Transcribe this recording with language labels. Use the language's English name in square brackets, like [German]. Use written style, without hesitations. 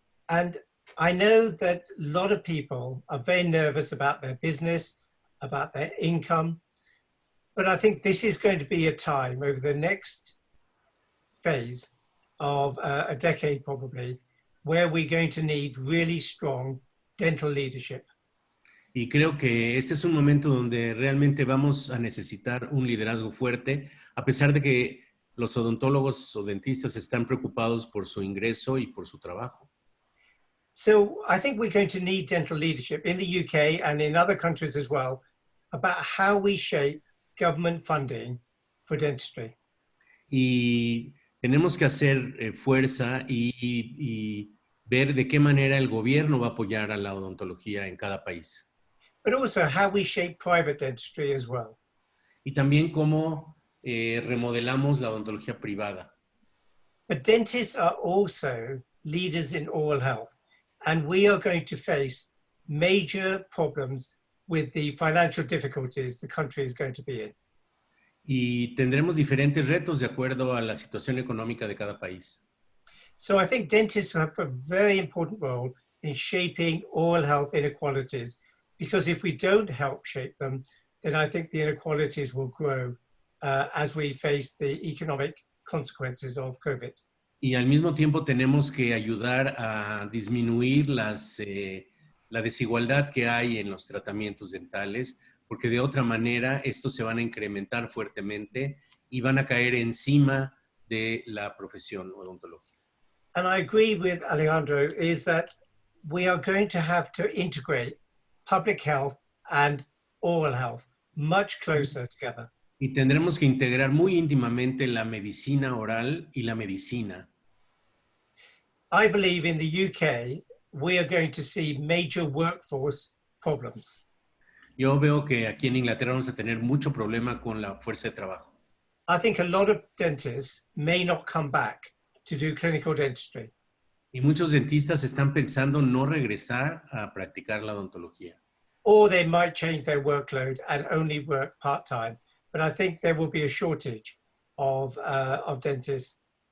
[English] And I know that a lot of people are very nervous about their business, about their income, but I think this is going to be a time over the next phase of a decade probably, where we're going to need really strong dental leadership. [Spanish] Y creo que este es un momento donde realmente vamos a necesitar un liderazgo fuerte, a pesar de que los odontólogos o dentistas están preocupados por su ingreso y por su trabajo. [English] So I think we're going to need dental leadership in the UK and in other countries as well about how we shape government funding for dentistry. [Spanish] Y tenemos que hacer fuerza y ver de qué manera el gobierno va a apoyar a la odontología en cada país. [English] But also how we shape private dentistry as well. [Spanish] Y también cómo remodelamos la odontología privada. [English] But dentists are also leaders in oral health, and we are going to face major problems with the financial difficulties the country is going to be in. [Spanish] Y tendremos diferentes retos de acuerdo a la situación económica de cada país. [English] So I think dentists have a very important role in shaping oral health inequalities, because if we don't help shape them, then I think the inequalities will grow as we face the economic consequences of COVID. [Spanish] Y al mismo tiempo tenemos que ayudar a disminuir la desigualdad que hay en los tratamientos dentales, porque de otra manera estos se van a incrementar fuertemente y van a caer encima de la profesión odontológica. [English] And I agree with Alejandro, is that we are going to have to integrate public health and oral health much closer together. [Spanish] Y tendremos que integrar muy íntimamente la medicina oral y la medicina. [English] I believe in the UK, we are going to see major workforce problems. [Spanish] Yo veo que aquí en Inglaterra vamos a tener mucho problema con la fuerza de trabajo. [English] I think a lot of dentists may not come back to do clinical dentistry. [Spanish] Y muchos dentistas están pensando no regresar a practicar la odontología. [English] Or they might change their workload and only work part-time. But I think there will be a shortage of dentists.